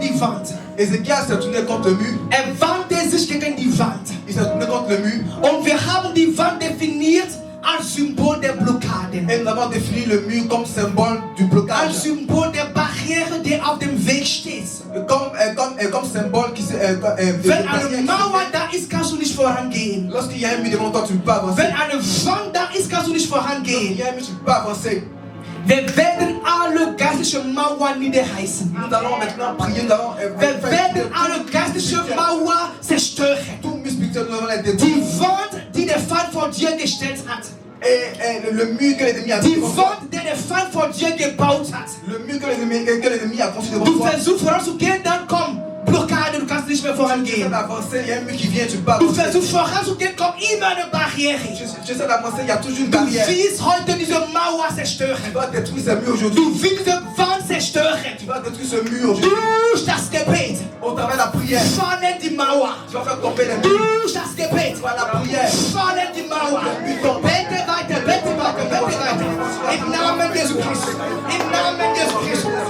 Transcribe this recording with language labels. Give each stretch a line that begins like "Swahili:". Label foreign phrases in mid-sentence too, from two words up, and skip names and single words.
German: Wand.
French: Ézéchias s'est tourné contre le mur.
German: Wandte sich gegen die Wand.
French: Il s'est tourné contre le mur.
German: Und wir haben die Wand definiert als Symbol der Blockaden.
French: Et nous avons défini le mur comme symbole du blocage.
German: Als Symbol der Barriere, die auf dem Weg steht.
French: Comme symbole qui se.
German: Wenn eine Mauer da ist, kannst du nicht vorangehen.
French: Lorsqu'il y a un mur devant toi, tu ne peux pas avancer.
German: Wenn eine Wand da ist, kannst du nicht
French: Lorsqu'il
German: vorangehen.
French: y a un mur, tu ne peux pas avancer.
German: Wir werden alle geistliche Mauern niederreißen.
French: Nous allons maintenant prier, nous allons
German: Wir werden alle geistliche Mauer zerstören.
French: tout mur spirituel, nous allons les
German: Die
French: détruire.
German: Wand, die der Feind vor dir gestellt hat.
French: Et le mur que l'ennemi a
German: Die
French: construit devant toi.
German: Wand, die der Feind vor dir gebaut hat.
French: Le mur que l'ennemi a construit devant
German: Du
French: toi.
German: versuchst voranzugehen, dann komm. Blockade, du kannst nicht mehr
French: Tu
German: vorangehen.
French: essaies d'avancer, il y a un mur qui vient, tu peux pas
German: Du
French: avancer.
German: versuchst voranzugehen, kommt immer eine Barriere.
French: Tu essaies d'avancer, il y a toujours une
German: Du
French: barrière.
German: willst heute diese Mauer
French: Tu
German: zerstören.
French: dois détruire ce mur aujourd'hui.
German: Du willst diese Wand zerstören.
French: Tu dois détruire ce mur aujourd'hui.
German: Durch das Gebet.
French: Au travers de la prière,
German: Fallen die Mauer.
French: tu vas faire tomber les murs.
German: Durch das Gebet.
French: Par la prière,
German: Fallen die Mauer. Bete weiter, bete weiter, bete weiter. Im Namen Jesu Christus. Im Namen Jesu Christus.